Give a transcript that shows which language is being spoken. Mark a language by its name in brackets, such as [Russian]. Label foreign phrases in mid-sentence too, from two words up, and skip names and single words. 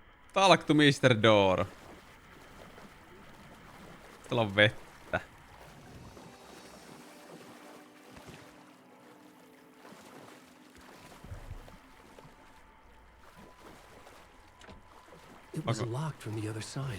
[English] Talk to Mr. Door. [Finnish] Täällä on vettä. [English] It was locked from the other side.